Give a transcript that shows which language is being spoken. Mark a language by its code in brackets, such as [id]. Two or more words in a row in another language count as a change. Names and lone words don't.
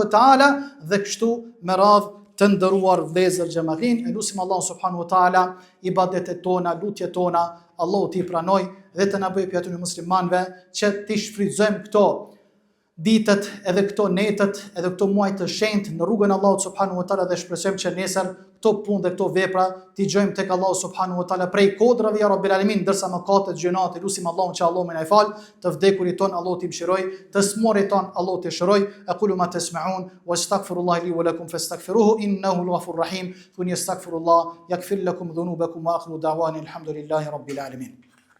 [ar] وتعالى, [sq] dhe kështu me radhë të nderuar vëllezër xhamatin, e lutim Allahun [ar] سبحانه وتعالى [sq] ibadetet tona, lutjet tona, Allahu t'i pranoj dhe të na bëjë pjesë të muslimanëve që t'i shfrytëzojmë këto ditët edhe këto netët edhe këto muaj të shenjtë në rrugën e Allahut [ar] سبحانه وتعالى, [sq] dhe shpresojmë që nesër këto punë dhe këto vepra t'i gjojmë tek Allahu [ar] سبحانه وتعالى [sq] prej kodrave [ar] يا رب العالمين, [sq] ndërsa mëkatet, gjunat, lutim Allahun që Allahu më na fal, të vdekurit ton Allahu t'i mëshiroj, të smorit ton Allahu t'i shëroj. [ar] أقول ما تسمعون وأستغفر الله لي ولكم فاستغفروه إنه الغفور الرحيم. Thuni أستغفر الله يغفر لكم ذنوبكم وآخر دعوانا الحمد لله رب العالمين.